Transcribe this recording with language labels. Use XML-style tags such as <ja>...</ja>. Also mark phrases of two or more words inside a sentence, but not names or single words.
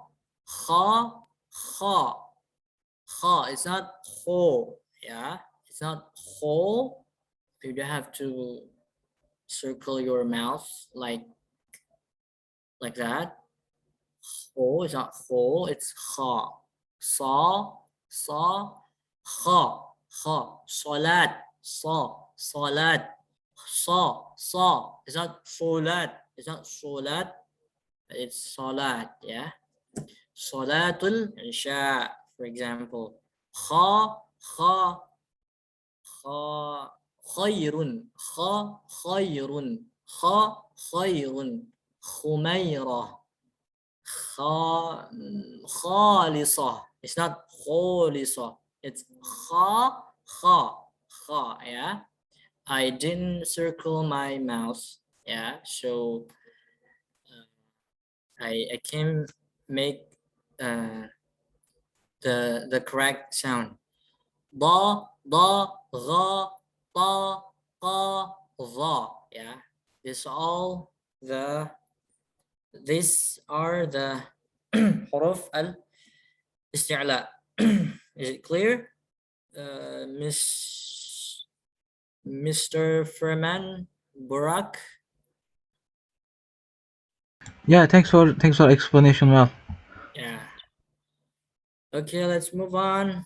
<en>It's not ho. Yeah. It's not ho. You don't have to circle your mouth like that. Ho is not ho. It's kha. Sa. Kha. Salat. Salat. Sa. It's not solat. It's not solat. It's salat. Yeah.</en> <ar>Salatul Isha,</ar> <en>for example. Kha. Khayrun. Khayrun. Khumayra. Khalisa. It's not khalisa. It's kha. Yeah. I didn't circle my mouth. Yeah. So I can make the correct sound. Da, ga, ta, qa, za. Yeah. These are the</en> <ar>huruf al-isti'la.</ar> <en>Is it clear? Mr. Furman Burak? Yeah, thanks for explanation. Well, Yeah. Okay, let's move on.</en>